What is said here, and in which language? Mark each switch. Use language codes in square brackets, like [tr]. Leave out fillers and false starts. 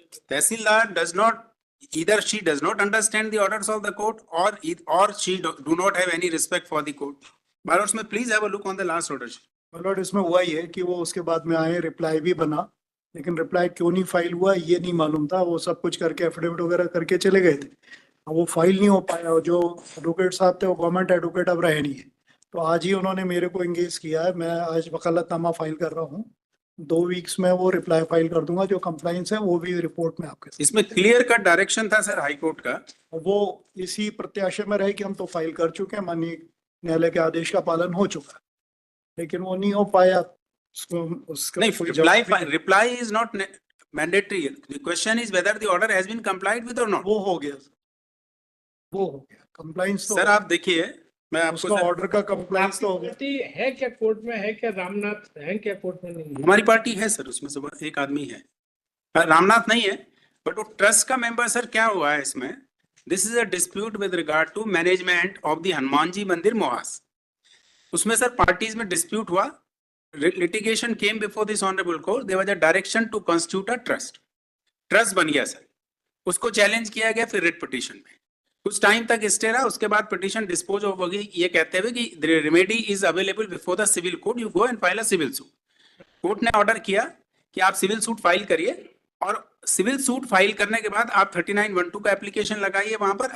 [en] Tehsildar does not, either she does not understand the orders of the court, or she do not have any respect for the court. My lords, may please have a look on the last order sheet. [hi] Lord, इसमें हुआ ये कि वो उसके बाद में आए, reply भी बना, लेकिन रिप्लाई क्यों नहीं फाइल हुआ ये नहीं मालूम था। वो सब कुछ करके एफिडेविट वगैरह करके चले गए थे। अब वो फाइल नहीं हो पाया। और जो एडवोकेट साहब थे वो गवर्नमेंट एडवोकेट अब रहे नहीं है, तो आज ही उन्होंने मेरे को एंगेज किया है। मैं आज वकालतनामा फाइल कर रहा हूँ। 2 वीक्स में वो रिप्लाई फाइल कर दूंगा। जो कंप्लाइंस है वो भी रिपोर्ट में आपके साथ। इसमें क्लियर कट डायरेक्शन था सर हाई कोर्ट का। वो इसी प्रत्याशा में रहे कि हम तो फाइल कर चुके हैं, माननीय न्यायालय के आदेश का पालन हो चुका है, लेकिन वो नहीं हो पाया। उसका [en] नहीं, reply is not mandatory. The question is whether the order has been complied with or not. [hi] वो हो गया सर, वो हो गया कंप्लाइंस। तो सर आप देखिए, मैं आपको ऑर्डर का कंप्लाइंस तो हो गया। पार्टी है क्या कोर्ट में, है क्या रामनाथ है क्या कोर्ट में? नहीं, हमारी पार्टी है सर, उसमें से एक आदमी है, रामनाथ नहीं है, बट वो ट्रस्ट का मेंबर। सर क्या हुआ है इसमें, [en] This is a dispute with regard to management of the Hanuman ji mandir मोहास। [hi] उसमें सर पार्टीज में डिस्प्यूट हुआ, [en] litigation came before this honorable court. There was a direction to constitute a trust. [hi] Trust बन गया सर, उसको चैलेंज किया गया फिर रिट पिटीशन में। कुछ टाइम तक स्टे रहा, उसके बाद पिटीशन डिस्पोज ऑफ हो गई, ये कहते हुए कि [en] The remedy is available before the civil court, you go and file a civil suit. [hi] Court ने ऑर्डर किया कि आप सिविल सूट फाइल करिए, और सिविल सूट फाइल करने के बाद आप 3912 का एप्लीकेशन लगाइए वहां पर।